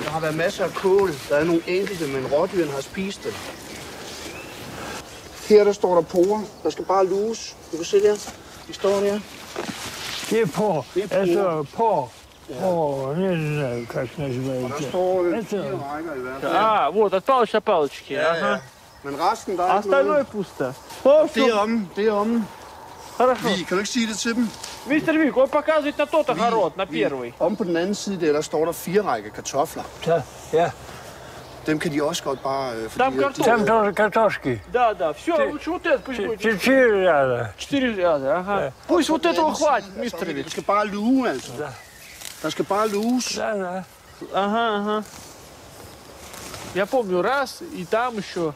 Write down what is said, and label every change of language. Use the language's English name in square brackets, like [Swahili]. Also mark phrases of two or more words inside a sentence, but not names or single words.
[Danish] Der har været masser af kål. Der er nogle enkelte, men rådyrene har spist det. Her der står der porre. Der skal bare luges. Du kan se der. De står der. Det er porre. Det er porre. Altså porre. Porre. Det er den der kaksnæsevej. Og der står 4 rækker i hvert fald. [Russian] Вот, отпал палочки. [Danish] Ja, ja. Men resten, der er [Russian] А [Danish] ikke noget. [Russian] остальное пусто. [Danish] Det er om. [Russian] Хорошо. [Danish] Kan du ikke sige det til dem? [Russian] Мистер Вик, он показывает на тот огород, на первый. [Danish] Om på den anden side der står der 4 rækker kartofler. Ja. Dem kan de også godt bare... [Russian] Там картошка. Там тоже картошки. Да, да. Все, лучше вот это пусть будет. 4 ряда. 4 ряда, ага. Пусть вот этого хватит, мистер Вик. [Danish] Der skal bare luge, altså. Der skal bare luges. [Russian] Да. Ага. Я помню, раз, и там еще.